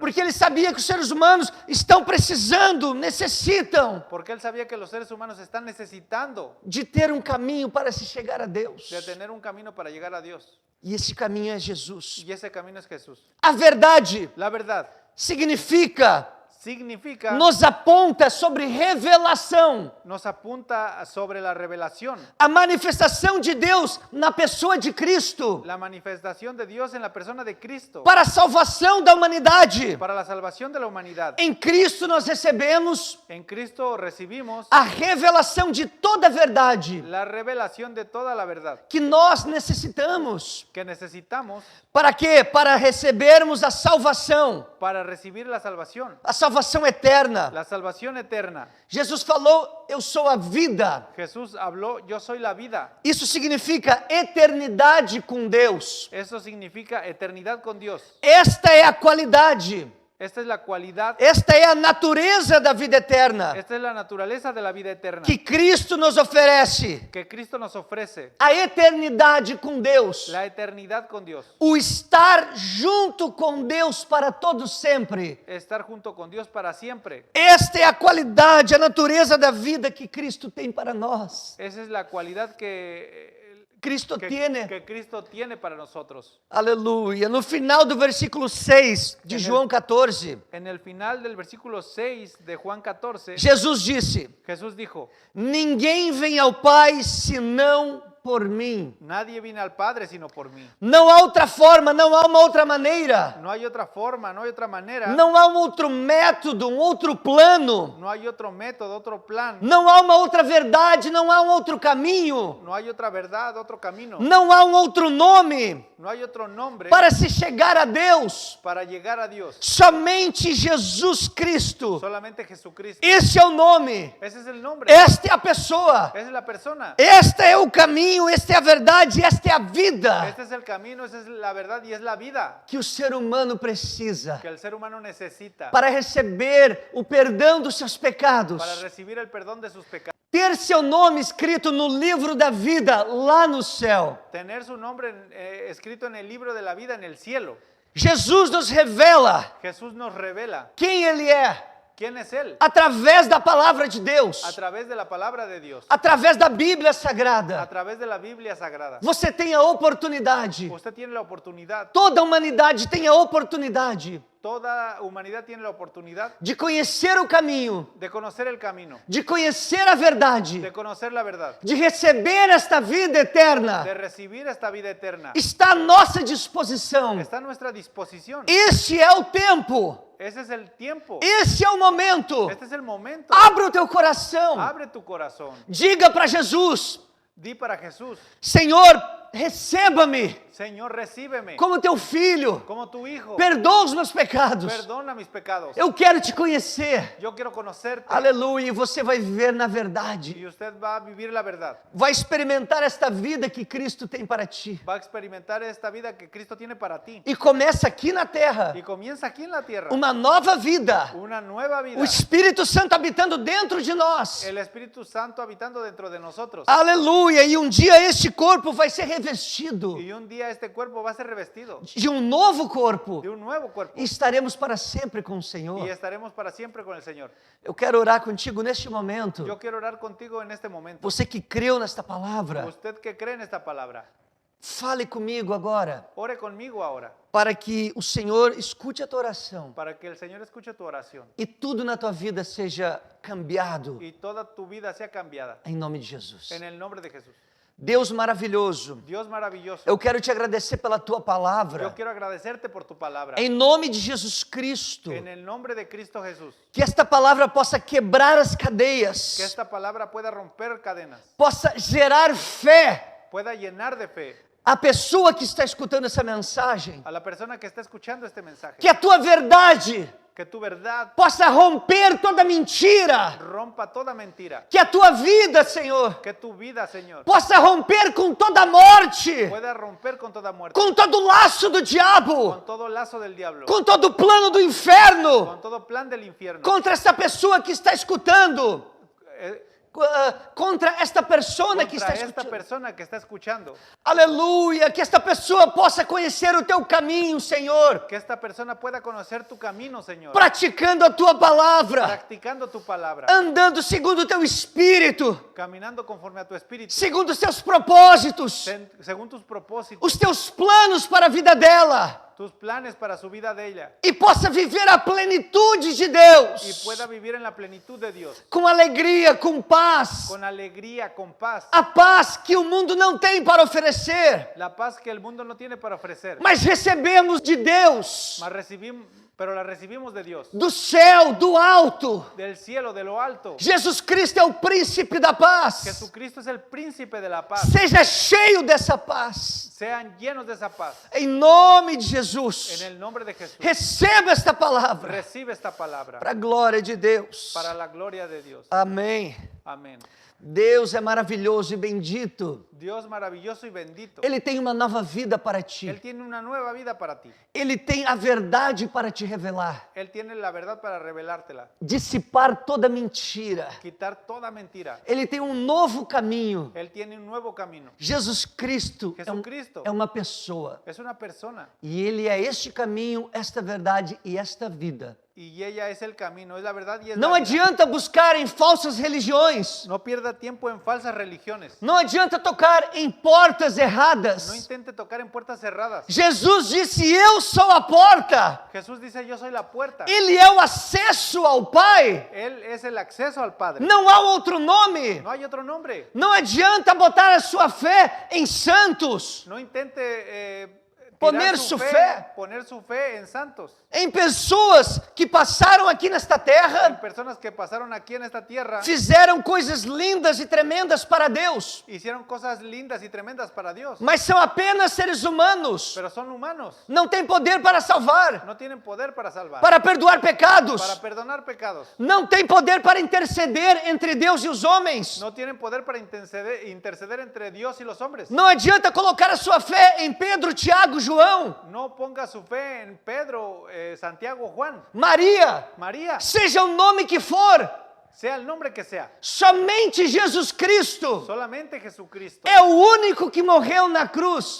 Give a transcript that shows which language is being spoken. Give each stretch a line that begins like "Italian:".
Portuguese: Porque ele sabia que os seres humanos estão precisando, necessitam
Spanish: Porque Él sabía que los seres humanos están necesitando
Portuguese: de ter um caminho para se chegar a Deus.
Spanish: de tener un camino para llegar a Dios.
Portuguese: E esse caminho é Jesus.
Spanish: Y ese camino es Jesús.
Portuguese: A verdade
Spanish: La verdad
Portuguese: significa,
Spanish: significa,
Portuguese: nos aponta sobre revelação.
Spanish: nos apunta sobre la revelación,
Portuguese: A manifestação de Deus na pessoa de Cristo
Spanish: la manifestación de Dios en la persona de Cristo
Portuguese: para a salvação da humanidade.
Spanish: para la salvación de la humanidad.
Portuguese: Em Cristo nós recebemos
Spanish: En Cristo recibimos
Portuguese: a revelação de toda a verdade
Spanish: la revelación de toda la verdad
Portuguese: que nós necessitamos.
Spanish: que necesitamos
Portuguese: Para quê? Para recebermos a salvação.
Spanish: para recibir la salvación
Portuguese: Eterna.
Spanish: la salvación eterna.
Portuguese: Jesus falou: eu sou a vida.
Spanish: Jesús habló, yo soy la vida.
Portuguese: Isso significa eternidade com Deus.
Spanish: Eso significa eternidad con Dios.
Portuguese: Esta é a qualidade
Spanish: Esta es la cualidad,
Portuguese: Esta é a natureza da vida eterna
Spanish: esta es la naturaleza de la vida eterna
Portuguese: que Cristo nos oferece.
Spanish: que Cristo nos ofrece.
Portuguese: A eternidade com Deus.
Spanish: La eternidad con Dios.
Portuguese: O estar junto com Deus para todo sempre.
Spanish: Estar junto con Dios para siempre.
Portuguese: Esta é a qualidade, a natureza da vida que Cristo tem para nós.
Spanish: Esa es la cualidad que Cristo tiene. que Cristo tiene para nosotros.
Portuguese: Aleluia. No final do versículo 6 de João 14,
Spanish: En el final del versículo 6 de Juan 14,
Portuguese: Jesus disse:
Spanish: Jesús dijo,
Portuguese: Ninguém vem ao Pai senão por mim.
Spanish: nadie viene al Padre sino por mí.
Portuguese: Não há outra forma, não há uma outra maneira.
Spanish: No hay otra forma, no hay otra manera,
Portuguese: Não há um outro método, um outro plano.
Spanish: no hay otro método, otro plan,
Portuguese: Não há uma outra verdade, não há um outro caminho.
Spanish: no hay otra verdad, otro camino,
Portuguese: Não há um outro nome
Spanish: no hay otro nombre
Portuguese: para se chegar a Deus.
Spanish: para llegar a Dios.
Portuguese: Somente Jesus Cristo.
Spanish: Solamente Jesucristo.
Portuguese: Esse é o nome.
Spanish: Ese es el nombre.
Portuguese: Esta é a pessoa.
Spanish: Esa es la persona.
Portuguese: Este é o caminho, esta é a verdade, esta é a vida
Spanish: Este es el camino, esa es la verdad y es la vida
Portuguese: que o ser humano precisa
Spanish: que el ser humano necesita
Portuguese: para receber o perdão dos seus pecados,
Spanish: para recibir el perdón de sus pecados.
Portuguese: ter seu nome escrito no livro da vida lá no céu.
Spanish: Tener su nombre escrito en el libro de la vida en el cielo.
Portuguese: Jesus nos revela
Spanish: Jesús nos revela
Portuguese: quem Ele é
Spanish: quién es Él
Portuguese: através da palavra de Deus,
Spanish: a través de la palabra de Dios,
Portuguese: através da Bíblia
Spanish: a Sagrada. través de la Biblia Sagrada.
Portuguese: Você tem a oportunidade,
Spanish: Usted tiene la oportunidad,
Portuguese: toda a humanidade tem a oportunidade
Spanish: toda humanidad tiene la oportunidad
Portuguese: de conhecer o caminho,
Spanish: de conocer el camino,
Portuguese: de conhecer a verdade,
Spanish: de conocer la verdad,
Portuguese: de receber esta vida eterna.
Spanish: de recibir esta vida eterna.
Portuguese: Está à nossa disposição.
Spanish: Está a nuestra disposición.
Portuguese: Este é o tempo.
Spanish: Ese es el tiempo.
Portuguese: Esse é o momento.
Spanish: Este es el momento.
Portuguese: Abra o teu coração.
Spanish: Abre tu corazón.
Portuguese: Diga para Jesus:
Spanish: Di para Jesús,
Portuguese: Senhor, receba-me
Spanish: Señor, recíbeme
Portuguese: como teu filho.
Spanish: como tu hijo.
Portuguese: Perdoa os meus pecados.
Spanish: Perdona mis pecados.
Portuguese: Eu quero te conhecer.
Spanish: Yo quiero conocerte.
Portuguese: Aleluia. E você vai viver na verdade.
Spanish: Y usted va a vivir la verdad.
Portuguese: Vai experimentar esta vida que Cristo tem para ti.
Spanish: Va a experimentar esta vida que Cristo tiene para ti.
Portuguese: E começa aqui na terra
Spanish: Y comienza aquí en la tierra.
Portuguese: uma nova vida.
Spanish: Una nueva vida.
Portuguese: O Espírito Santo habitando dentro de nós.
Spanish: El Espíritu Santo habitando dentro de nosotros.
Portuguese: Aleluia. E um dia este corpo vai ser revestido
Spanish: Y un día este cuerpo va a ser revestido
Portuguese: de um novo corpo.
Spanish: de un nuevo cuerpo.
Portuguese: E estaremos para sempre com o
Spanish: Y
Portuguese: Senhor.
Spanish: estaremos para siempre con el Señor.
Portuguese: Eu quero orar contigo neste momento.
Spanish: Yo quiero orar contigo en este momento.
Portuguese: Você que creu nesta palavra,
Spanish: Usted que cree en esta palabra,
Portuguese: fale comigo agora,
Spanish: ore conmigo ahora,
Portuguese: para que o Senhor escute a tua oração
Spanish: para que el Señor escuche tu oración
Portuguese: e tudo na tua vida seja cambiado
Spanish: y toda tu vida sea cambiada.
Portuguese: em nome de Jesus.
Spanish: En el nombre de Jesús.
Portuguese: Deus maravilhoso,
Spanish: Dios maravilloso,
Portuguese: eu quero te agradecer pela tua
Spanish: yo
Portuguese: palavra.
Spanish: quiero agradecerte por tu palabra.
Portuguese: Em nome de Jesus Cristo,
Spanish: En el nombre de Cristo Jesús,
Portuguese: que esta palavra possa quebrar as
Spanish: que
Portuguese: cadeias,
Spanish: esta palabra pueda romper cadenas,
Portuguese: possa gerar fé.
Spanish: pueda llenar de fe
Portuguese: A pessoa que está escutando essa mensagem,
Spanish: a la persona que está escuchando este mensaje.
Portuguese: que a tua verdade
Spanish: Que tu verdad
Portuguese: possa romper toda mentira,
Spanish: rompa toda mentira.
Portuguese: que a tua vida, Senhor,
Spanish: Que tu vida, Señor,
Portuguese: possa romper com toda morte,
Spanish: pueda romper con toda muerte,
Portuguese: com todo laço do diabo,
Spanish: con todo lazo del diablo,
Portuguese: com todo plano do inferno,
Spanish: con todo plan del infierno.
Portuguese: contra essa pessoa que está escutando, Eh,
Spanish: contra esta persona que está contra esta
Portuguese: escutando.
Spanish: persona que está escuchando.
Portuguese: Aleluia, que esta pessoa possa conhecer o teu caminho, Senhor,
Spanish: Que esta persona pueda conocer tu camino, Señor.
Portuguese: praticando a tua palavra,
Spanish: Practicando tu palabra.
Portuguese: andando segundo o teu espírito,
Spanish: Caminando conforme a tu espíritu.
Portuguese: segundo os teus propósitos,
Spanish: Según tus propósitos.
Portuguese: os teus planos para a vida dela,
Spanish: Tus planes para su vida de ella.
Portuguese: e possa viver a plenitude de Deus,
Spanish: Y pueda vivir en la plenitud de Dios.
Portuguese: com alegria, com paz,
Spanish: Con alegría, con paz.
Portuguese: a paz que o mundo não tem para oferecer,
Spanish: La paz que el mundo no tiene para ofrecer.
Portuguese: mas recebemos de Deus,
Spanish: Pero la recibimos de Dios.
Portuguese: do céu, do alto.
Spanish: Del cielo, de lo alto.
Portuguese: Jesus Cristo é o príncipe da paz.
Spanish: Jesucristo es el príncipe de la paz.
Portuguese: Seja cheio dessa paz.
Spanish: Sean llenos de esa paz.
Portuguese: Em nome de Jesus.
Spanish: el nombre de Jesús.
Portuguese: Receba esta palavra
Spanish: Recibe esta palabra
Portuguese: para a glória de Deus.
Spanish: para la gloria de Dios.
Portuguese: Amém.
Spanish: Amén.
Portuguese: Deus é maravilhoso e bendito.
Spanish: Dios maravilloso y bendito.
Portuguese: Ele tem uma nova vida para
Spanish: Él
Portuguese: ti.
Spanish: tiene una nueva vida para ti.
Portuguese: Ele tem a verdade para te revelar.
Spanish: Él tiene la verdad para revelártela.
Portuguese: Dissipar toda mentira.
Spanish: Quitar toda mentira.
Portuguese: Ele tem um novo caminho.
Spanish: Él tiene un nuevo camino.
Portuguese: Jesus Cristo
Spanish: Jesucristo
Portuguese: é uma pessoa.
Spanish: es una persona
Portuguese: E Ele é este caminho, esta verdade e esta vida.
Spanish: y ella es el camino, es la verdad y es
Portuguese: Não
Spanish: la vida.
Portuguese: adianta buscar em falsas religiões.
Spanish: No pierda tiempo en falsas religiones.
Portuguese: Não adianta tocar em portas
Spanish: No
Portuguese: erradas.
Spanish: intente tocar en puertas cerradas.
Portuguese: Jesus disse: Eu sou a porta.
Spanish: Jesús dice, yo soy la puerta.
Portuguese: Ele é o acesso ao Pai.
Spanish: Él es el acceso al Padre.
Portuguese: Não há outro nome.
Spanish: No hay otro nombre.
Portuguese: Não adianta botar a sua fé em santos,
Spanish: No intente Poner su fe. poner su fe en santos,
Portuguese: em pessoas que passaram aqui nesta
Spanish: en
Portuguese: terra,
Spanish: personas que pasaron aquí en esta tierra,
Portuguese: fizeram coisas lindas e tremendas para Deus,
Spanish: hicieron cosas lindas y tremendas para Dios,
Portuguese: mas são apenas seres humanos.
Spanish: pero son humanos.
Portuguese: Não têm poder para salvar,
Spanish: No tienen poder para salvar,
Portuguese: para perdoar pecados.
Spanish: para perdonar pecados.
Portuguese: Não tem poder para interceder entre Deus e os homens.
Spanish: No tienen poder para interceder entre Dios y los hombres.
Portuguese: Não adianta colocar a sua fé em Pedro, Tiago, João,
Spanish: No ponga su fe en Pedro, Santiago, Juan,
Portuguese: Maria,
Spanish: María,
Portuguese: seja o nome que for.
Spanish: sea el nombre que sea.
Portuguese: Somente Jesus Cristo
Spanish: Solamente Jesucristo
Portuguese: é o único que morreu na cruz.